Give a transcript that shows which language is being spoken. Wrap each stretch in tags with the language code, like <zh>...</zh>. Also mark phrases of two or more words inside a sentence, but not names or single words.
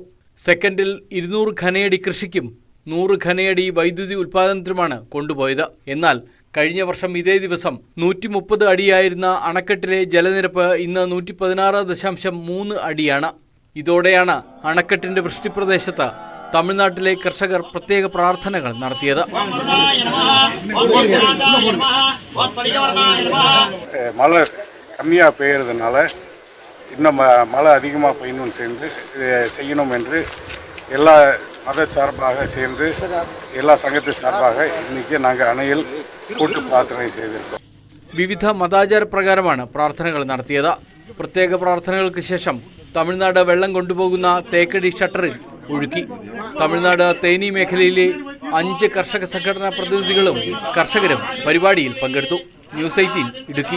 <ml>സെക്കൻഡിൽ 200 ഘനയടി കൃഷിക്കും 100 ഘനയടി വൈദ്യുതി ഉൽപ്പാദനത്തിനുമാണ് കൊണ്ടുപോയത്. എന്നാൽ കഴിഞ്ഞ വർഷം ഇതേ ദിവസം 130 അടിയായിരുന്ന അണക്കെട്ടിലെ ജലനിരപ്പ് ഇന്ന് 116.3 അടിയാണ്. ഇതോടെയാണ് അണക്കെട്ടിന്റെ വൃഷ്ടിപ്രദേശത്ത് തമിഴ്നാട്ടിലെ കർഷകർ പ്രത്യേക പ്രാർത്ഥനകൾ നടത്തിയത്.</ml> <ta>மழை கம்மியாக பெய்யறதுனால இன்னும் மழை அதிகமாக பெய்யணும்னு சேர்ந்து செய்யணும் என்று எல்லா மத சார்பாக சேர்ந்து எல்லா സംഘത്തെ சார்பாக இன்னைக்கு நாங்கள் அணையில் கூட்டு பிரார்த்தனை செய்திருக்கோம்.</ta> <ml>വിവിധ മതാചാര പ്രകാരമാണ് പ്രാർത്ഥനകൾ നടത്തിയത്. പ്രത്യേക പ്രാർത്ഥനകൾക്ക് ശേഷം തമിഴ്നാട് വെള്ളം കൊണ്ടുപോകുന്ന തേക്കടി ഷട്ടറിൽ ഒഴുക്കി. തമിഴ്നാട് തേനി മേഖലയിലെ 5 കർഷക സംഘടനാ പ്രതിനിധികളും കർഷകരും പരിപാടിയിൽ പങ്കെടുത്തു. ന്യൂസ് 18 ഇടുക്കി.</ml>